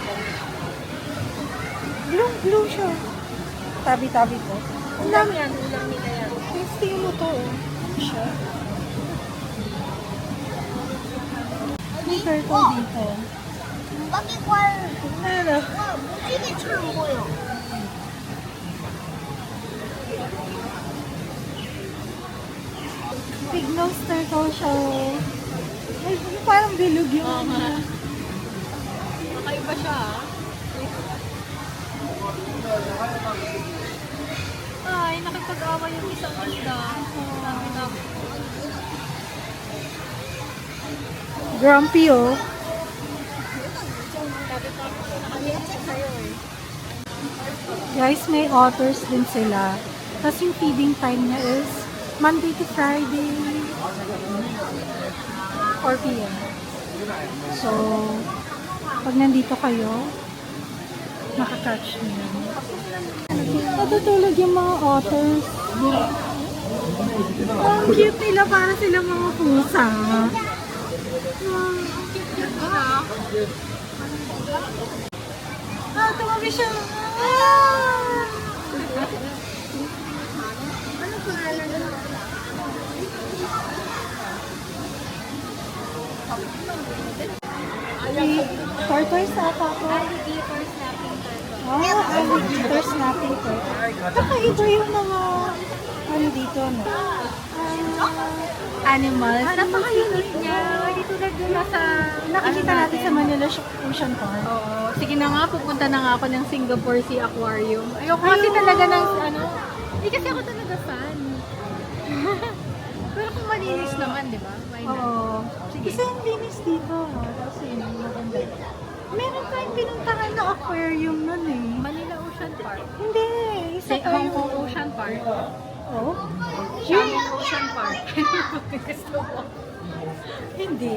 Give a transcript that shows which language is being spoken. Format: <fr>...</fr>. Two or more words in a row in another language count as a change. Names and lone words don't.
<tl>Blue siya. Tabi-tabi ko. Ulam yan, ulam nila yan. Tasty mo to. Siya. May turtle dito. Bakit wal? Ano? Hindi</tl> <ko>처음 보여.</ko> <en>Big nose turtle siya.</en> <tl>Ay, parang bilog yung Oo nga. Kakaiba siya Ay, nakipag-away yung isang isda. Sabi na.</tl> <en>Grumpy, oh.</en> <tl>Guys, may otters din sila. Tapos yung feeding time niya is</tl> <en>Monday to Friday,</en> <tl>4 p.m. So, pag nandito kayo, makakatch niyo. Natutulog yung mga otters. Ang cute nila, para silang mga pusa. Tumabi siya. Ano pangalan na? Tortoise ata ako.</tl> <en>Alligator snapping turtle. Alligator snapping turtle.</en> <tl>Kakaiba yung mga ano dito, no? Animals. Napaka-unique niya. Hindi tulad yung nasa... Nakikita natin sa Manila Ocean Park. Oo. Sige na nga, pupunta na nga ako ng Singapore Sea Aquarium. Ayoko kasi talaga ng ano... Hindi kasi ako talaga fan. Pero kung malinis naman, di ba?</tl> <en>Why not?</en> <tl>Oo. Sige. Kasi ang linis dito. Kasi maganda. Meron tayong pinuntahan na aquarium nun eh. Manila Ocean Park. Hindi. Isa Sa Hong tayo. Kong Ocean Park. Oh? Xiamen Ocean Park. Gusto mo? Hindi.</tl>